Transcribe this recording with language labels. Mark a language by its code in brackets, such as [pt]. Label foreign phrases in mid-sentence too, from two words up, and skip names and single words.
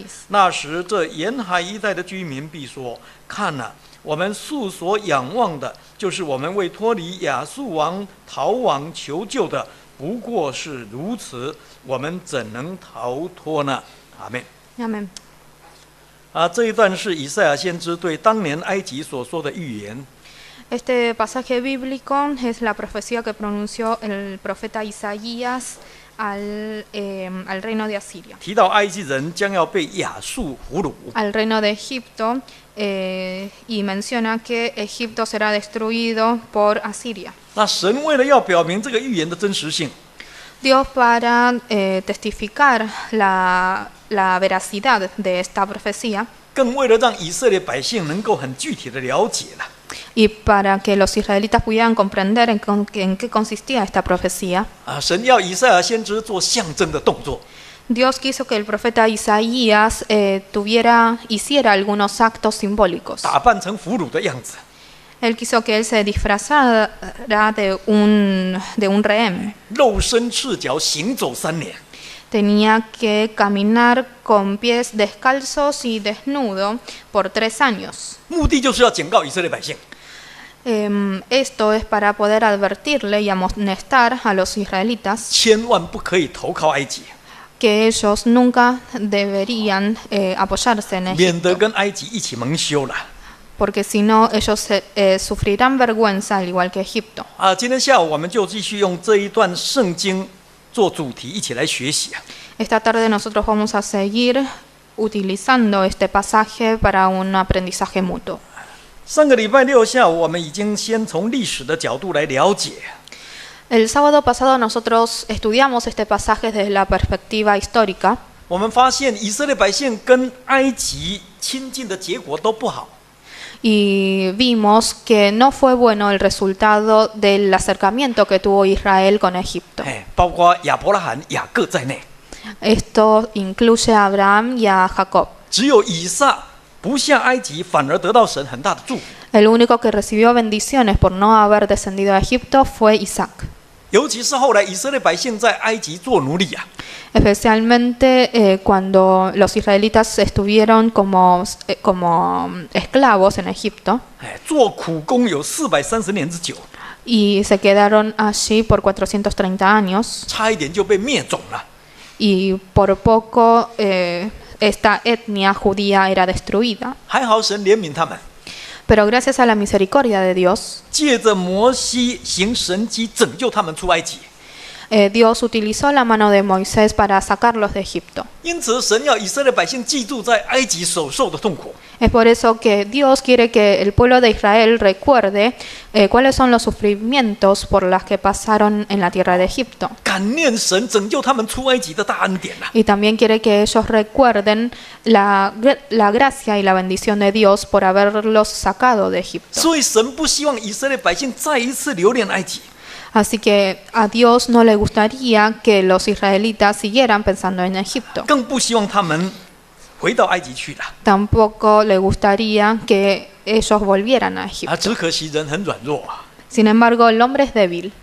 [zh] 那时，这沿海一带的居民必说：“看哪，我们素所仰望的，就是我们为脱离亚述王逃亡求救的，不过是如此，我们怎能逃脱呢？” 阿们。 [es] Amén. [zh] 这一段是以赛亚先知对当年埃及所说的预言。 [es] Este pasaje bíblico es la profecía que pronunció el profeta Isaías al reino de Asiria, [zh] 提到埃及人将要被亚述俘虏。 [es] al reino de Egipto, y menciona que Egipto será destruido por Asiria. [zh] 那神为了要表明这个预言的真实性， [es] Dios, para testificar la veracidad de esta profecía, [zh] 更为了让以色列百姓能够很具体的了解了， [es] y para que los israelitas pudieran comprender en qué consistía esta profecía, [zh] 神要以赛亚先知做象征的动作。 [es] Dios quiso que el profeta Isaías hiciera algunos actos simbólicos. [zh] 打扮成俘虏的样子， [es] Él quiso que él se disfrazara de un rehén. [zh] 露身赤脚行走3年。 [es] Tenía que caminar con pies descalzos y desnudo por 3 años. [zh] 目的就是要警告以色列百姓， [es] Esto es para poder advertirle y amonestar a los israelitas [zh] 千万不可以投靠埃及， [es] que ellos nunca deberían apoyarse en [zh] 免得 [es] Egipto, [zh] 跟埃及一起蒙羞了。 [es] porque si no ellos sufrirán vergüenza al igual que Egipto. [zh] 今天下午我们就继续用这一段圣经做主题，一起来学习。 [es] Esta tarde nosotros vamos a seguir utilizando este pasaje para un aprendizaje mutuo. [zh] 上个礼拜6下午，我们已经先从历史的角度来了解， [es] El sábado pasado nosotros estudiamos este pasaje desde la perspectiva histórica [zh] 我们发现以色列百姓跟埃及亲近的结果都不好。 [es] y vimos que no fue bueno el resultado del acercamiento que tuvo Israel con Egipto. [zh] 包括亚伯拉罕、雅各在内， [es] Esto incluye a Abraham y a Jacob. [zh] 只有以撒不下埃及，反而得到神很大的祝福。 [es] El único que recibió bendiciones por no haber descendido a Egipto fue Isaac. [zh] 尤其是后来以色列百姓在埃及做奴隶啊， [es] Especialmente cuando los israelitas estuvieron como esclavos en Egipto [zh] 做苦工有430年之久， [es] y se quedaron allí por 430 años [zh] 差一点就被灭种了。 [es] y por poco esta etnia judía era destruida. [zh] 还好神怜悯他们， [es] Pero gracias a la misericordia de Dios, [zh] 借着摩西行神迹拯救他们出埃及。 [es] Dios utilizó la mano de Moisés para sacarlos de Egipto. [zh] 因此，神要以色列百姓记住在埃及所受的痛苦， [es] Es por eso que Dios quiere que el pueblo de Israel recuerde cuáles son los sufrimientos por los que pasaron en la tierra de Egipto. [zh] 感念神拯救他们出埃及的大恩典啊！ [es] Y también quiere que ellos recuerden la gracia y la bendición de Dios por haberlos sacado de Egipto. [zh] 所以，神不希望以色列百姓再一次留恋埃及。 [es] Así que a Dios no le gustaría que los israelitas siguieran pensando en Egipto. [zh] 更不希望他们回到埃及去了。 [es] Tampoco le gustaría que ellos volvieran a Egipto. [zh] 只可惜人很软弱啊， [es] Sin embargo, el hombre es débil.